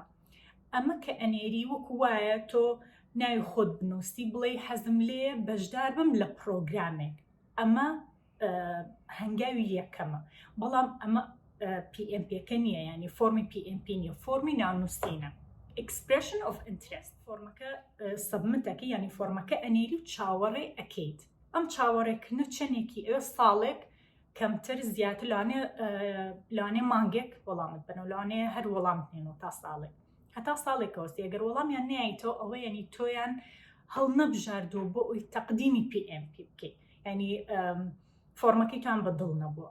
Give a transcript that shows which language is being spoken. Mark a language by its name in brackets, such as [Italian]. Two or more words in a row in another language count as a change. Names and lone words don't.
[Central Kurdish] ئەمە کە ئەنێری وەکو وایە تۆ ناوی خۆت بنووسی بڵێ حەزم لێ بەشدار بم لە پرۆگرامێک. ئەمە هەنگاوی یەکەمە، بەڵام ئەمە PMP-ەکە نییە، ینی فۆرمی PMP نیە، فۆرمی ناونووسینە. [English] Expression of Interest [Central Kurdish] فۆرمەکە سەبمتەکە، ینی فۆرمەکە ئەنێری و چاوەڕێ ئەکەیت. ئەم چاوەڕێکردنە چەندێکی ئێوە ساڵێک کەمتر زیاتر لەوانێ مانگێک وەڵامت بنەوە، لەوانێ هەر وەڵام بنێنەوە تا ساڵێک، هەتا ساڵێکەوەستی. ئەگەر وەڵامیان نایەیتەوە ئەوە ینی تۆیان هەڵ نەبژاردووە بۆ ئەوی تەقدیمی PMP بکەیت، ینی فۆرمەکەی توان بەدڵ نەبووە.